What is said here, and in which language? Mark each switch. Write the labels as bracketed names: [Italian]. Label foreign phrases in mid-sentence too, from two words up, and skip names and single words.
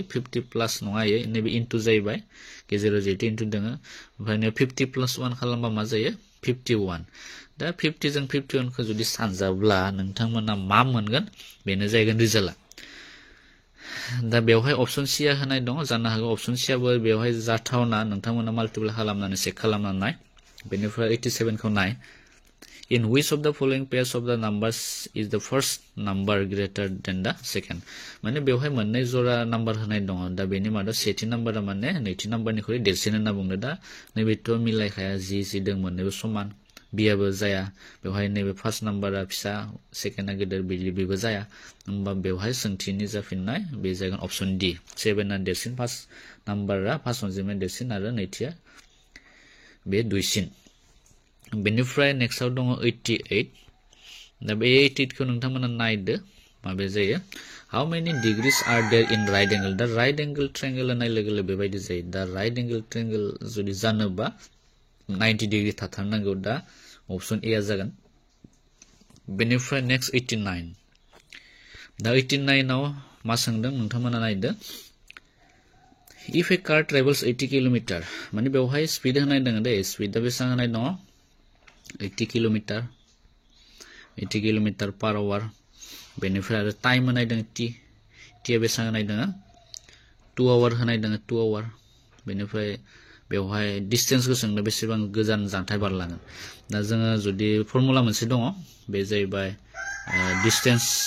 [Bodo] 50 प्लस नङा इयो नैबे इनटु जाहैबाय गेजेराव जिहेतु इनटु दोङो ओमफ्राय 50 + 1 खालामबा मा जायो 51 दा 50 जों 51 खौ जुदि सानजाब्ला नोंथांमोना मा मोनगोन बेनो जागोन रिजाल्टआ दा बेवहाय [English] option C [Bodo] आ होनाय दङ जानो हागौ अप्शन सी आबो बेवहाय जाथावना नोंथांमोना माल्टिप्लाइ खालामनानै चेक खालामनानै नाय बेनिफ्राय 87 खौ नाय [English] in which of the following pairs of the numbers is the first number greater than the second [Bodo] माने बेवहाय मोननै जरा नाम्बार होनाय दङ दा बेनि मादाव सेथि नाम्बारा माने नैथि नाम्बारनिख्रुइ देरसिन होनना बुंदों दा नैबेथ' मिलायखाया जि दों मोननैबो समान बियाबो जाया बेवहाय नैबे फार्स्ट नाम्बारा फिसा सेकेन्डआ गिदिर बेबो जाया होमबा बेवहाय सोंथिनि जाफिननाय बे जागोन [English] option D [Bodo] 7 आ देरसिन फार्स्ट नाम्बारा फार्स्ट अनजिमाया देरसिन आरो नैथिया बे दुइसिन बेनिफ्राय नेक्स्टआव दङ 88 दा बे 88 खौ नोंथांमोना नायदो माबे जायो [English] how many degrees are there in right angle [Bodo] दा [English] right angle triangle [Bodo] होननाय लोगो लोगो बेबायदि जायो दा [English] right angle triangle [Bodo] जुदि जानोबा 90 डिग्री थाथारनांगौ दा [English] option A [Bodo] आ जागोन बेनिफ्राय नेक्स्ट 89 दा 89 आव मा सोंदों नोंथांमोना नायदो [English] if a car travels 80 kilometer [Bodo] माने बेवहाय स्पीड होनाय दङ दे स्पीडआ बेसेबां होनाय दङ 80 [English] kilometer per hour [Bodo] बेनिफ्राय आरो टाइम होनाय दङ टी आ बेसेबां होनाय दङ 2 आवर होनाय दङ 2 आवर बेनिफ्राय बेवहाय डिस्टेन्सखौ सोंनो बेसेबां गोजान जानथाय बारलाङो दा जोङो जुदि फर्मुला मोनसे दङ बे जाहैबाय डिस्टेन्स